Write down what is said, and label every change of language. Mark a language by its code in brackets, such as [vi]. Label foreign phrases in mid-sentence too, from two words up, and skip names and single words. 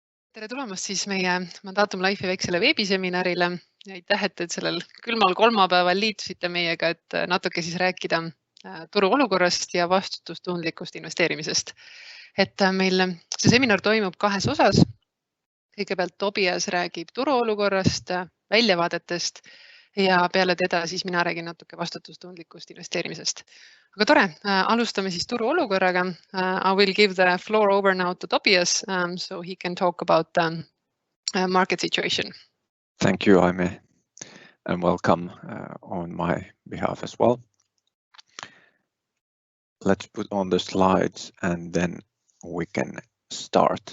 [et] tere tulemast siis meie Mandatum Life'i väiksele veebiseminarile ja aitäh, et sellel külmal kolmapäeval liitusite meiega, et natuke siis rääkida turu olukorrast ja vastutustundlikust investeerimisest. Et meil see seminar toimub kahes osas. Kõigepealt Topias räägib turu olukorrast, väljavaadetest ja peale teda siis mina räägin natuke vastutustundlikust investeerimisest. Aga tore, alustame siis turu olukorraga. [en] I will give the floor over now to Topias so he can talk about the market situation. Thank you, Aime, and welcome on my behalf as well. Let's put on the slides and then we can start.